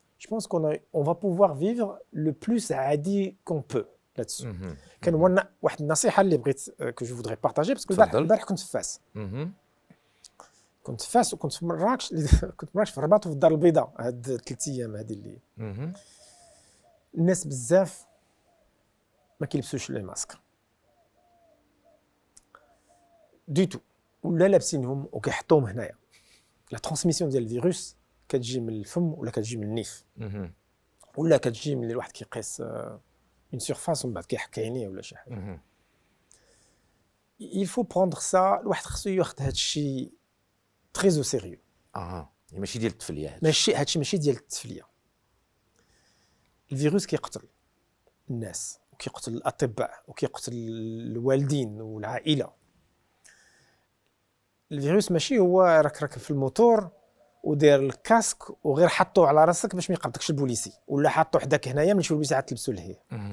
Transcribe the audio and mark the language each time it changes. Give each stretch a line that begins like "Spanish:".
French: Je pense qu'on va pouvoir vivre le plus عادي qu'on peut là-dessus.
Arabic: كان واحد النصيحه اللي بغيت
French: que je voudrais partager parce que
Arabic: البارح كنت في فاس. كنت في فاس وكنت في مراكش في الرباط وفي الدار البيضاء هاد 3 ايام هذه اللي الناس بزاف ما كيلبسوش لي ماسك دي تو ولا لابسينهم وكيحطوهم هنايا. لا ترانسميسيون ديال الفيروس كتجي من الفم ولا كتجي من النيف ولا كتجي من الواحد كيقيس
French: une surface
Arabic: ومن بعد كيحك عينيه ولا شي حاجه.
French: il faut prendre ça
Arabic: الواحد خصو ياخذ هذا الشيء
French: très au sérieux.
Arabic: ماشي ديال التفليه هذا الشيء ماشي ديال التفليه. الفيروس كيقتل الناس وكيقتل الاطباء وكيقتل الوالدين والعائله. الفيروس ماشي هو راك في الموتور ودير الكاسك وغير حطوه على راسك باش ما يقبضكش البوليسي ولا حطوه حداك هنايا من شي البوليسي عاد تلبسوا لهيه.